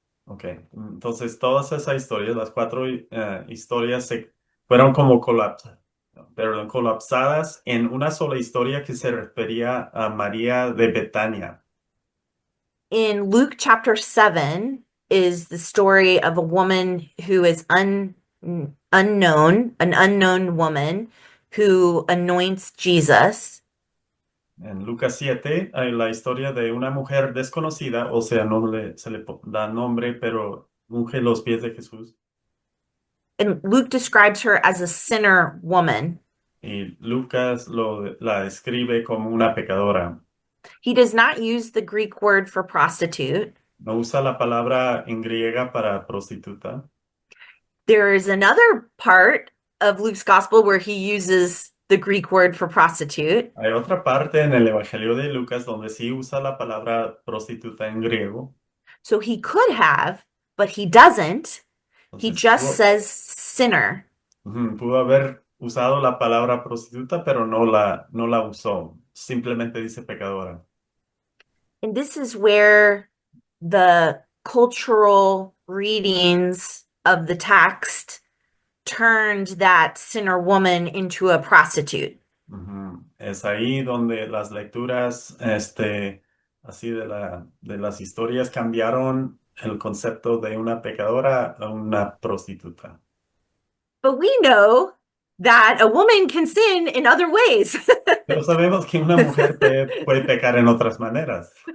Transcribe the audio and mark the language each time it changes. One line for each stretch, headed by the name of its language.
Spanish: Okay, entonces todas esas historias, las 4 historias se fueron como colapsadas en una sola historia que se refería a María de Betania.
English: In Luke chapter 7 is the story of a woman who is an unknown woman who anoints Jesus.
Spanish: En Lucas 7 hay la historia de una mujer desconocida, o sea, se le da nombre, pero unge los pies de Jesús.
English: And Luke describes her as a sinner woman.
Spanish: Y Lucas la describe como una pecadora.
English: He does not use the Greek word for prostitute.
Spanish: No usa la palabra en griega para prostituta.
English: There is another part of Luke's gospel where he uses the Greek word for prostitute.
Spanish: Hay otra parte en el Evangelio de Lucas donde sí usa la palabra prostituta en griego.
English: So he could have, but he doesn't. He
Spanish: Entonces,
English: just says sinner.
Spanish: Pudo haber usado la palabra prostituta, pero no la usó. Simplemente dice pecadora.
English: And this is where the cultural readings of the text turned that sinner woman into a prostitute.
Spanish: Es ahí donde las lecturas así de las historias cambiaron el concepto de una pecadora a una prostituta.
English: But we know that a woman can sin in other ways.
Spanish: Pero sabemos que una mujer puede pecar en otras maneras.